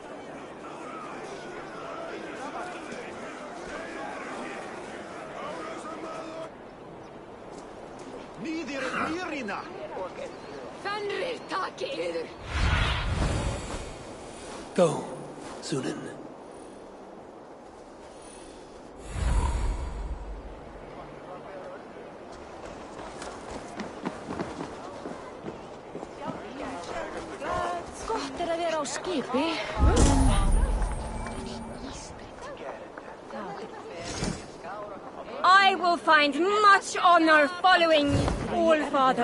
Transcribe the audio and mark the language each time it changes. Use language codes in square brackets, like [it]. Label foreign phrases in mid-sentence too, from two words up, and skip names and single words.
[en] Go, Sunan. [is] Gott að vera á skipi. [en] I will find much honor following Allfather.